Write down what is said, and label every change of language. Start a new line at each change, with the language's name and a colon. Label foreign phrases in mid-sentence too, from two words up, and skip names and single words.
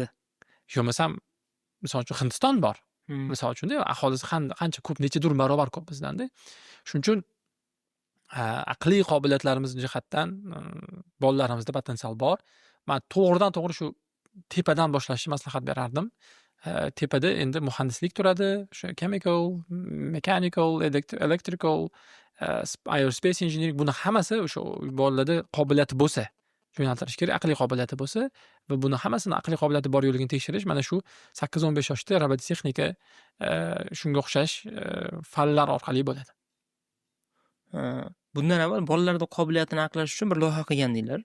Uzbek: Yo'masam, misol uchun Hindiston bor. Misol uchun aholisi qancha ko'p, nechadir barobar ko'p bizdan-da. Shuning uchun aqliy qobiliyatlarimiz jihatdan bolalarimizda potensial bor. Men to'g'ridan-to'g'ri shu tepadan boshlashni maslahat berardim. Tepada endi muhandislik turadi, o'sha
English: chemical, mechanical, electrical, aerospace engineering,
Uzbek: buni hammasi o'sha bolalarda qobiliyati bo'lsa, yo'naltirish kerak, aqliy qobiliyati bo'lsa va buni hammasini aqliy qobiliyati bor yo'ligini tekshirish mana shu 8-15 yoshda robototexnika shunga o'xshash fanlar orqali bo'ladi. Bundan avval bolalarda qobiliyatini aniqlash uchun bir loyiha qilgandinglar.